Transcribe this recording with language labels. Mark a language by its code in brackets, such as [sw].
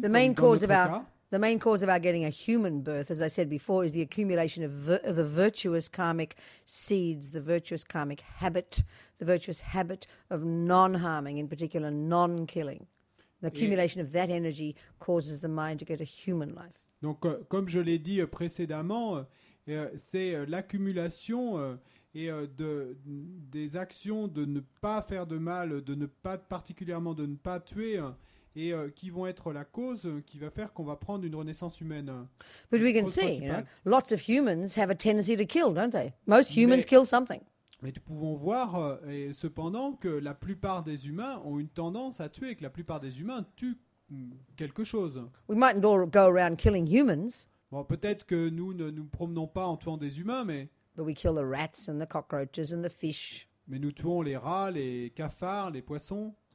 [en] The main cause of our getting a human birth, as I said before, is the accumulation of the virtuous karmic seeds, the virtuous karmic habit, the virtuous habit of non-harming, in particular non-killing. The accumulation of that energy causes the mind to get a human life. [fr] Donc, comme je l'ai dit précédemment, c'est l'accumulation des actions de ne pas faire de mal, particulièrement de ne pas tuer, et qui vont être la cause qui va faire qu'on va prendre une renaissance humaine. [en] But we can see, lots of humans have a tendency to kill, don't they? Most humans kill something. [fr] Mais nous pouvons voir, cependant, que la plupart des humains ont une tendance à tuer, que la plupart des humains tuent quelque chose. [en] We mightn't all go around killing humans. [fr] Bon, peut-être que nous ne nous promenons pas en tuant des humains, [en] but we kill the rats and the cockroaches and the fish. [fr] Mais nous tuons les rats, les cafards, les poissons.